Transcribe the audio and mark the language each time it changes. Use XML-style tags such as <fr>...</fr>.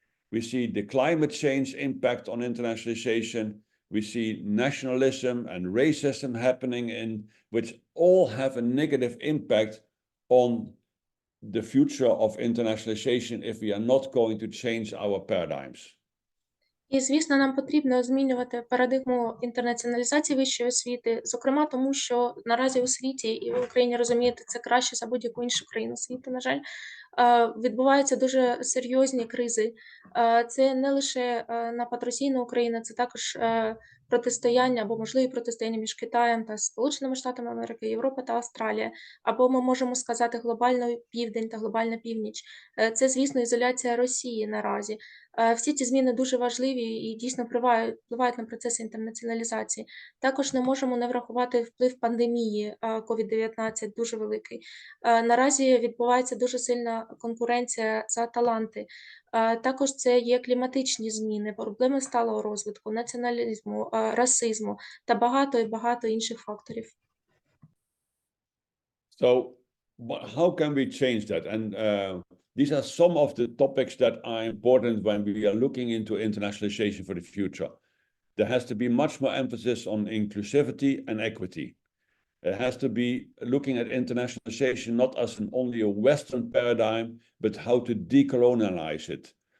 <en>We see the climate change impact on internationalization. We see nationalism and racism happening which all have a negative impact on the future of internationalization if we are not going to change our paradigms.</en> <uk>І, звісно, нам потрібно змінювати парадигму інтернаціоналізації вищої освіти, зокрема тому, що наразі у світі, і в Україні, розумієте, це краще за будь-яку іншу країну світу, на жаль, відбуваються дуже серйозні кризи. Це не лише напад Росії на Україну, це також протистояння або можливі протистояння між Китаєм та Сполученими Штатами Америки, Європа та Австралія, або ми можемо сказати глобальний південь та глобальна північ. Це, звісно, ізоляція Росії наразі. Всі ці зміни дуже важливі і дійсно впливають на процеси інтернаціоналізації. Також не можемо не врахувати вплив пандемії COVID-19, дуже великий. Наразі відбувається дуже сильна конкуренція за таланти. Також це є кліматичні зміни, проблеми сталого розвитку, націоналізму, расизму та багато інших факторів.</uk> <en>So how can we change that? And these are some of the topics that are important when we are looking into internationalization for the future. There has to be much more emphasis on inclusivity and equity. It has to be looking at internationalization not as only a Western paradigm, but how to decolonialize it.</en>